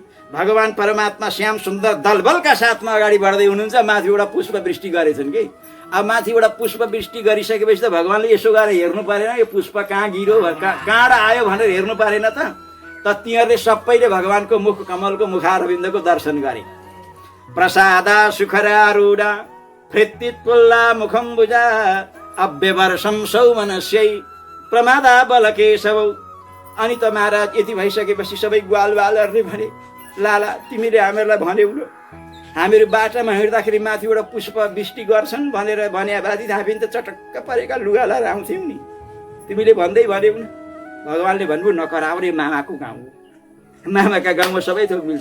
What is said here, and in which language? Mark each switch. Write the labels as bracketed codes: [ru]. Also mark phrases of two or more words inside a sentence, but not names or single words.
[ne] भगवान परमात्मा श्याम सुन्दर दलबलका साथमा अगाडि बढ्दै हुनुहुन्छ। माथिबाट पुष्प वृष्टि गरेछन् कि। अब माथिबाट पुष्प वृष्टि गरिसकेपछि त भगवानले यसो गरेर हेर्नु परेन यो पुष्प कहाँ गिरो कहाँ आयो भनेर हेर्नु परेन त। तिनीहरूले सबैले भगवानको मुख कमलको मुखारविन्दको दर्शन गरे। [sa] प्रसादा सुखरारूढा फृत्तित्पुल्ला मुखम्बुजा अव्यवर्षं सौमनस्यै प्रमादा बलकेशवौ। [ne] अनि त महाराज यति भइसकेपछि सबै ग्वालवालहरूले भने लाला तिमीले हामीहरूलाई भन्यौ न, हामीहरू बाटामा हिँड्दाखेरि माथिबाट पुष्प वृष्टि गर्छन् भनेर भने बाजी हामी त चटक्क परेका लुगा लाएर आउँथ्यौँ नि, तिमीले भन्दै भन्यौ न। भगवानले भन्नु नकराउ रे मामाको गाउँ, मामाका गाउँमा सबै थोक मिल्छ।